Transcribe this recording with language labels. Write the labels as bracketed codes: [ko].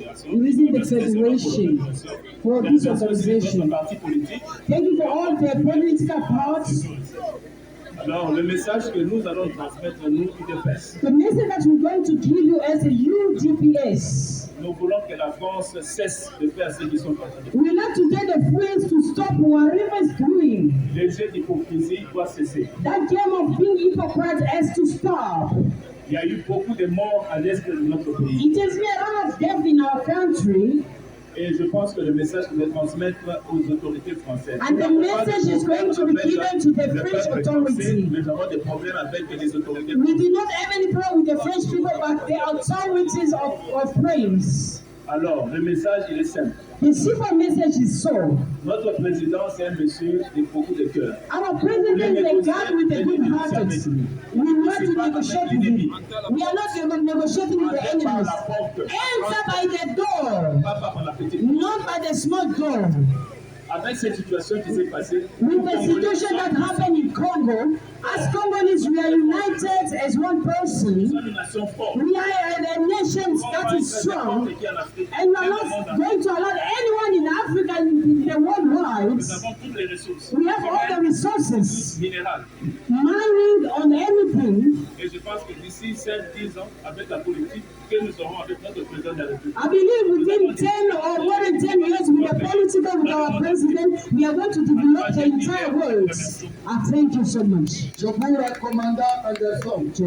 [en] Using the federation for this organization. Thank you for all the political parts. [fr] Alors, le message que nous allons transmettre, nous, UDPS. [en] The message that we're going to give you as a UDPS. [fr] Nous voulons que la France cesse de faire ce qu'ils sont en train de faire. [en] We like to get the French to stop whatever is doing. [fr] Le jeu d'hypocrisie doit cesser. [en] That game of being hypocrite has to stop. [fr] Il y a eu beaucoup de morts à l'est de notre pays. [en] It has been a lot of death in our country. [fr] Et je pense que le message que je vais transmettre aux autorités françaises. [en] And the message is going to be given to the French authority. [fr] Nous avons des problèmes avec les autorités. [en] We do not have any problem with the French people, but the authorities of France. [fr] Alors, le message, il est simple. [en] The simple message is so. [fr] Notre président, c'est un monsieur de beaucoup de cœur. [en] Our president is a guy with a good heart. We want to negotiate with him. We are not negotiating with the enemies. Enter by the door, not by the small door. [fr] Avec cette situation qui s'est passée, [en] with the situation that happened in Congo, as Congolese, we are united as one person. We are a nation that is strong, and we are not going to allow anyone in Africa in the world wide. We have all the resources, mining on everything. [fr] Et je pense que d'ici 5-10 ans, avec la politique que nous aurons avec notre président de la République, [en] I believe within 10 or more than 10 years, with the political, with our president, we are going to develop the entire world. I thank you so much. [fr] Je vous recommande Anderson.